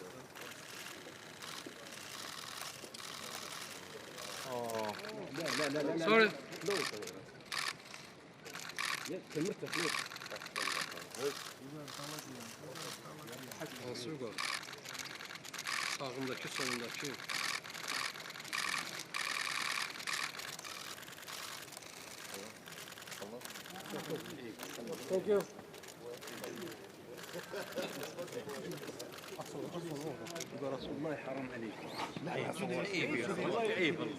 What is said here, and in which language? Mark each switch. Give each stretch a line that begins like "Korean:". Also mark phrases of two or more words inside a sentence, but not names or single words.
Arabic: لا سوري.
Turkish: Nasıl gol? Sağındaki solundaki.
English: Thank you.
Arabic: رسول الله حرام عليك. لا يا رسول الله عيب يا رجل عيب والله.